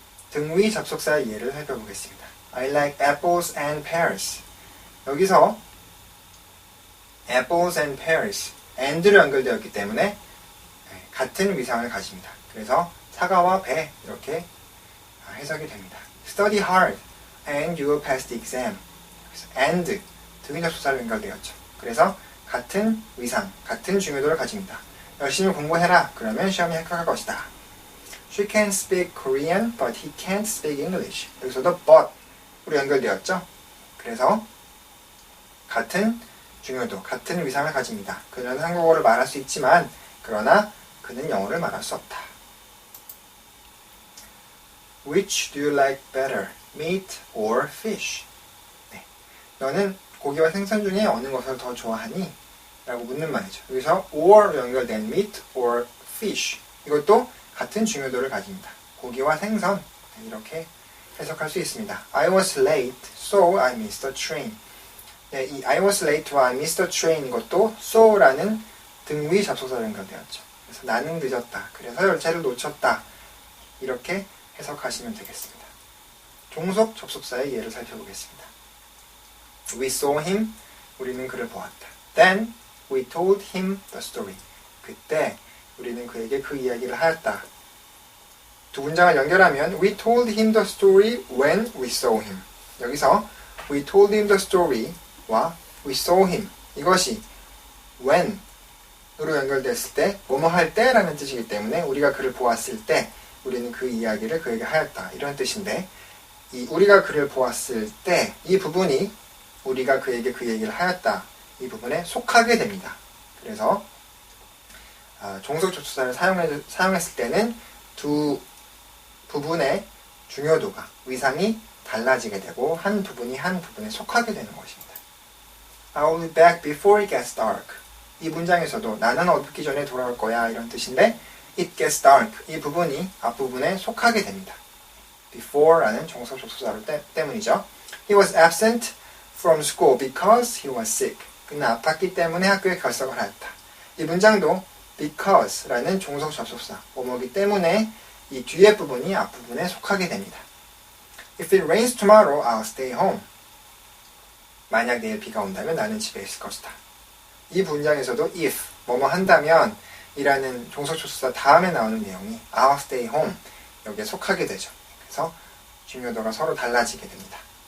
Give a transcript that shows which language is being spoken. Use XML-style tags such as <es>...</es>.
<ko>등위 접속사의 예를 살펴보겠습니다.</ko> <en>I like apples and pears.</en> <ko>여기서</ko> <en>apples and pears,</en> <ko>and로 연결되었기 때문에 같은 위상을 가집니다. 그래서 사과와 배 이렇게 해석이 됩니다.</ko> <en>Study hard and you will pass the exam.</en> <ko>and 등위 접속사로 연결되었죠. 그래서 같은 위상, 같은 중요도를 가집니다. 열심히 공부해라. 그러면 시험에 합격할 것이다.</ko> <en>She can speak Korean, but he can't speak English.</en> <ko>여기서도 but으로 연결되었죠. 그래서 같은 중요도, 같은 위상을 가집니다. 그는 한국어를 말할 수 있지만 그러나 그는 영어를 말할 수 없다.</ko> <en>Which do you like better, meat or fish?</en> <ko>너는 고기와 생선 중에 어느 것을 더 좋아하니? 라고 묻는 말이죠. 여기서 or로 연결된</ko> <en>meat or fish,</en> <ko>이것도 같은 중요도를 가집니다. 고기와 생선, 이렇게 해석할 수 있습니다.</ko> <en>I was late, so I missed the train. 이 I was late와 I missed the train,</en> <ko>이것도 so라는 등위 접속사로 연결되었죠. 그래서 나는 늦었다, 그래서 열차를 놓쳤다, 이렇게 해석하시면 되겠습니다. 종속 접속사의 예를 살펴보겠습니다.</ko> <en>We saw him,</en> <ko>우리는 그를 보았다.</ko> <en>Then we told him the story.</en> <ko>그때 우리는 그에게 그 이야기를 하였다. 두 문장을 연결하면</ko> <en>We told him the story when we saw him.</en> <ko>여기서</ko> <en>We told him the story</en> <ko>와</ko> <en>We saw him,</en> <ko>이것이 when으로 연결됐을 때, 뭐뭐 할 때라는 뜻이기 때문에 우리가 그를 보았을 때 우리는 그 이야기를 그에게 하였다, 이런 뜻인데, 이 우리가 그를 보았을 때 이 부분이 우리가 그에게 그 얘기를 하였다, 이 부분에 속하게 됩니다. 그래서 종속 접속사를 사용했을 때는 두 부분의 중요도가, 위상이 달라지게 되고 한 부분이 한 부분에 속하게 되는 것입니다.</ko> <en>I'll be back before it gets dark.</en> <ko>이 문장에서도 나는 어둡기 전에 돌아올 거야, 이런 뜻인데</ko> <en>it gets dark,</en> <ko>이 부분이 앞부분에 속하게 됩니다. before라는 종속 접속사 때문이죠.</ko> <en>He was absent from school because he was sick.</en> <ko>그는 아팠기 때문에 학교에 결석을 하였다. 이 문장도 because라는 종속 접속사, 뭐뭐기 때문에 이 뒤에 부분이 앞부분에 속하게 됩니다.</ko> <en>If it rains tomorrow, I'll stay home.</en> <ko>만약 내일 비가 온다면 나는 집에 있을 것이다. 이 문장에서도 if, 뭐뭐 한다면 이라는 종속 접속사 다음에 나오는 내용이</ko> <en>I'll stay home,</en> <ko>여기에 속하게 되죠. 그래서 중요도가 서로 달라지게 됩니다.</ko>